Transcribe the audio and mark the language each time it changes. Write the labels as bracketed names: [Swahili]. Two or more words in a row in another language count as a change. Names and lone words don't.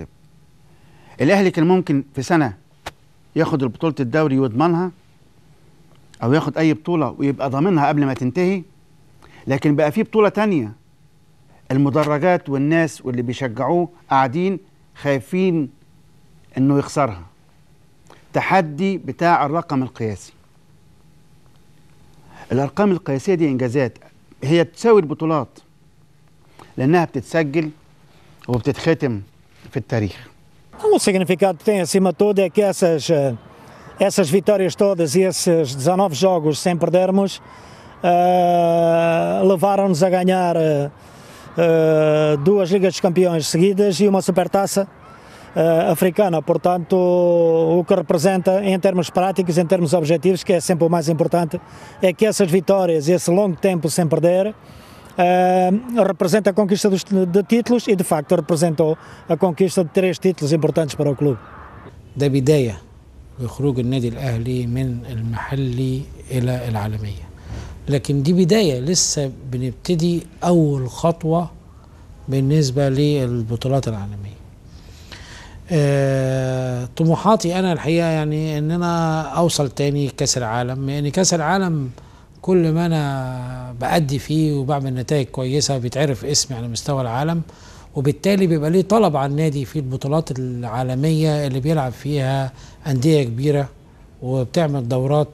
[Arabic] الأهلي كان ممكن في سنة ياخد بطولة الدوري ويضمنها، أو ياخد أي بطولة ويبقى ضامنها قبل ما تنتهي، لكن بقى في بطولة تانية المدرجات والناس واللي بيشجعوه قاعدين خايفين إنه يخسرها. تحدي بتاع الرقم القياسي. الأرقام القياسية دي إنجازات، هي تساوي البطولات لأنها بتتسجل وبتتختم في التاريخ. [Portuguese] O significado que tem acima de tudo é que essas vitórias todas e esses 19 jogos sem perdermos levaram-nos a ganhar 2 Ligas dos Campeões seguidas e uma Supertaça africana. Portanto, o que representa em termos práticos, em termos objetivos, que é sempre o mais importante, é que essas vitórias e esse longo tempo sem perder representa a conquista de títulos e de facto representou a conquista de 3 títulos importantes para o clube. [Arabic] ده بداية لخروج النادي الأهلي من المحلي إلى العالمية، لكن دي بداية، لسه بنبتدي أول خطوة بالنسبة للبطولات العالمية. طموحاتي أنا الحقيقة يعني إن أنا أوصل تاني كأس العالم، يعني كأس العالم كل ما أنا بأدي فيه وبعمل نتائج كويسة بيتعرف اسمي على مستوى العالم، وبالتالي بيبقى ليه طلب على النادي في البطولات العالمية اللي بيلعب فيها أندية كبيرة وبتعمل دورات.